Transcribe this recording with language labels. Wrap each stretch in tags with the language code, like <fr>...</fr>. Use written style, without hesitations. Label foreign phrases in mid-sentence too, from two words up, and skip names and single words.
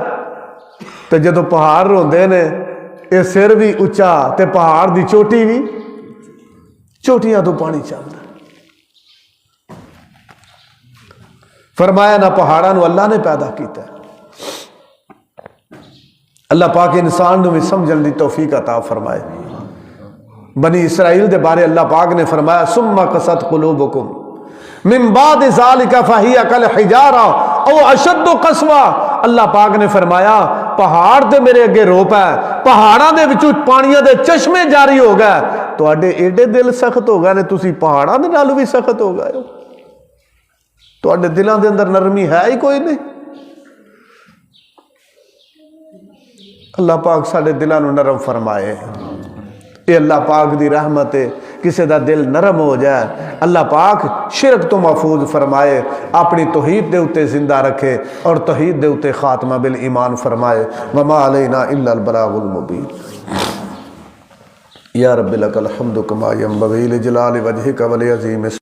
<pa>تے جدوں پہاڑ روندے نے ایہ سر بھی اچا تے پہاڑ دی چوٹی بھی، چوٹیاں توں پانی چلدا. فرمایا نا پہاڑاں نوں اللہ نے پیدا کیا. اللہ پاک انسان نوں بھی سمجھن دی توفیق عطا فرمائے. بنی اسرائیل دے بارے اللہ پاک نے فرمایا</pa> <ar>ثم قست قلوبكم من بعد ذلك فهي كالحجارة أو أشد قسوة.</ar> <pa>اللہ پاک نے فرمایا پہاڑ تے میرے اگے روپ ہے، پہاڑاں دے وچوں پانیاں دے چشمے جاری ہو گئے، تہاڈے ایڈے دل سخت ہو گئے نے تسیں پہاڑاں دے نالوں بھی سخت ہو گئے ہو. تہاڈے دلوں کے اندر نرمی ہے ہی کوئی نہیں. اللہ پاک ساڈے دلوں نوں نرم فرمائے. ایہ اللہ پاک دی رحمت ہے,</pa> <ur>کسی کا دل نرم ہو جائے</ur> <pa>اللہ پاک شرک توں محفوظ فرمائے، اپنی توحید دے اتے زندہ رکھے اور توحید دے اتے خاتمہ بالایمان فرمائے.</pa> <ar>وما علينا إلا البلاغ المبين. يا ربي لك الحمد كما ينبغي لجلال وجهك و لعظيم</ar>